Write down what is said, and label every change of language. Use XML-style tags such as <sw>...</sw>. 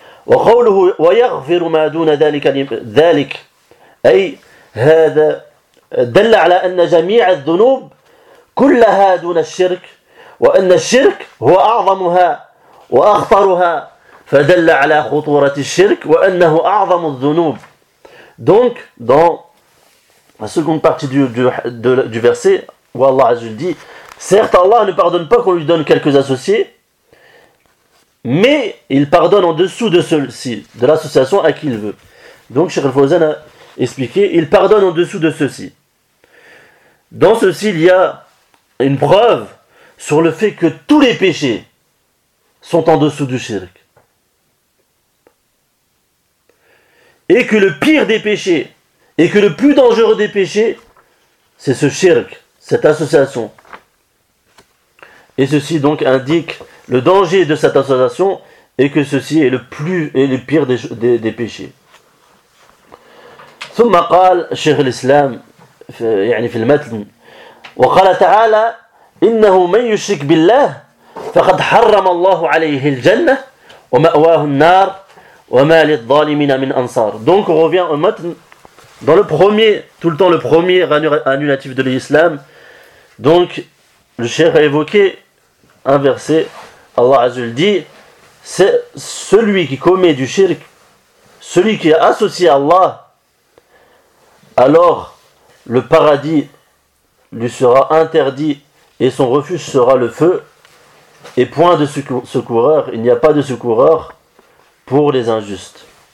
<ar>وقوله ويغفر ما دون ذلك أي هذا دل على أن جميع الذنوب كلها دون الشرك وأن الشرك هو أعظمها وأخطرها فدل على خطورة الشرك وأنه أعظم الذنوب.</ar> <fr>Donc dans la seconde partie du verset où Allah Azzul dit, certes Allah ne pardonne pas qu'on lui donne quelques associés, mais il pardonne en dessous de ceux-ci, de l'association à qui il veut. Donc Cheikh Al-Fawzan a expliqué, il pardonne en dessous de ceux-ci. Dans ceux-ci, il y a une preuve sur le fait que tous les péchés sont en dessous du shirk. Et que le pire des péchés, et que le plus dangereux des péchés, c'est ce shirk, cette association. Et ceci donc indique le danger de cette association, et que ceci est le plus et le pire des péchés.</fr> <ar>ثم قال شيخ الإسلام يعني في المتن وقال تعالى إنه من يشرك بالله فقد حرم الله عليه الجنة ومأواه النار وما للظالمين من أنصار.</ar> <fr>Donc on revient au matn, dans le premier, tout le temps le premier annulatif de l'islam. Donc le cheikh a évoqué un verset. Allah Azzul dit, c'est celui qui commet du shirk, celui qui est associé à Allah, alors le paradis lui sera interdit et son refuge sera le feu, et point de secoureur, il n'y a pas de secoureur pour les injustes.</fr>